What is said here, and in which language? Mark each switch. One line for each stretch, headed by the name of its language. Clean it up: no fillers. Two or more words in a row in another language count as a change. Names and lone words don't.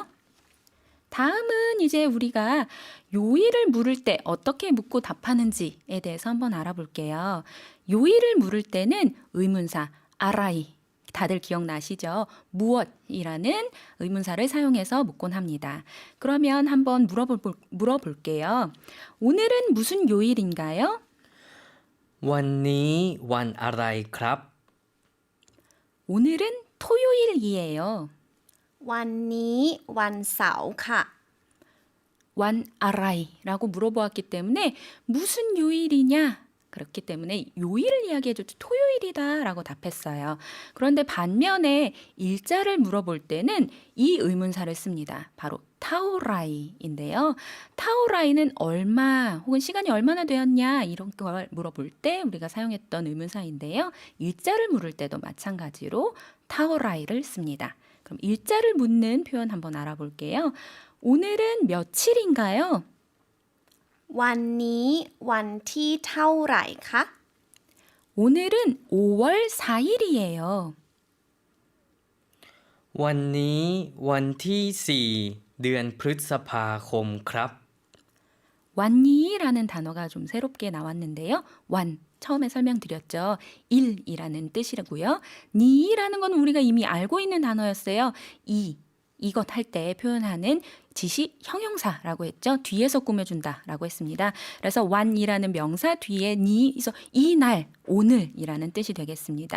Korean: 다음은 이제 우리가 요일을 물을 때 어떻게 묻고 답하는지에 대해서 한번 알아볼게요. 요일을 물을 때는 의문사 아라이 다들 기억나시죠? 무엇이라는 의문사를 사용해서 묻곤 합니다. 그러면 한번 물어볼게요. 오늘은 무슨 요일인가요?
Thai: วันนี้วันอะไรครับ
Korean: 오늘은 토요일이에요.
Thai: วันนี้วันเสาร์ค่ะ
Korean: 완 아라이라고 물어보았기 때문에 무슨 요일이냐? 그렇기 때문에 요일을 이야기해줬죠. 토요일이다라고 답했어요. 그런데 반면에 일자를 물어볼 때는 이 의문사를 씁니다. 바로 타오라이인데요. 타오라이는 얼마 혹은 시간이 얼마나 되었냐 이런 걸 물어볼 때 우리가 사용했던 의문사인데요. 일자를 물을 때도 마찬가지로 타오라이를 씁니다. 그럼 일자를 묻는 표현 한번 알아볼게요. 오늘은 며칠인가요?
Thai: วันนี้วันที่เท่าไหร่คะ
Korean: 오늘은 5월 4일이에요.
Thai: วันนี้วันที่4เดือนพฤษภาคมครับ
Korean: 완니라는 단어가 좀 새롭게 나왔는데요. 완 처음에 설명드렸죠. 일이라는 뜻이고요. 니라는 건 우리가 이미 알고 있는 단어였어요. 이것 할 때 표현하는 지시 형용사라고 했죠. 뒤에서 꾸며준다라고 했습니다. 그래서 완이라는 명사 뒤에 니에서 이날, 오늘이라는 뜻이 되겠습니다.